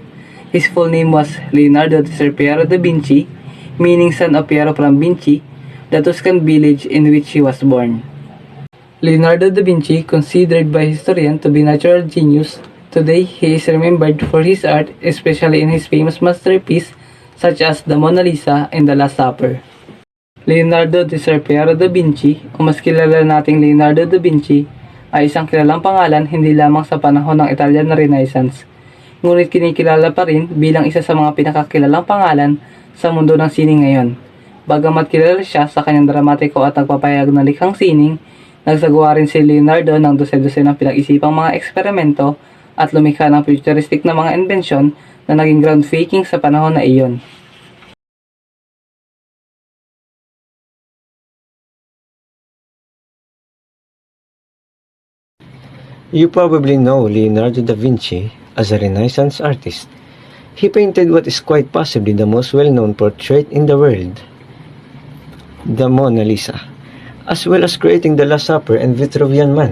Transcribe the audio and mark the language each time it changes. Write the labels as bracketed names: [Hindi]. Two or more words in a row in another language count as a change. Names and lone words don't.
[English] His full name was Leonardo di Ser Piero da Vinci, meaning son of Piero from Vinci, the Tuscan village in which he was born. Leonardo da Vinci, considered by historians to be natural genius, today he is remembered for his art, especially in his famous masterpieces such as the Mona Lisa and the Last Supper. [Filipino] Leonardo di Ser Piero da Vinci, o mas kilala nating Leonardo da Vinci, ay isang kilalang pangalan hindi lamang sa panahon ng [English] Italian Renaissance, [Filipino] ngunit kinikilala pa rin bilang isa sa mga pinakakilalang pangalan sa mundo ng sining ngayon. Bagamat kilala siya sa kanyang dramatiko at nagpapahayag ng likhang sining, nagsagawa rin si Leonardo ng dose-dose ng pinag-isipang mga eksperimento at lumikha ng futuristic na mga inbensyon na naging groundbreaking sa panahon na iyon. [English] You probably know Leonardo da Vinci as a Renaissance artist. He painted what is quite possibly the most well-known portrait in the world, the Mona Lisa, as well as creating the Last Supper and Vitruvian Man.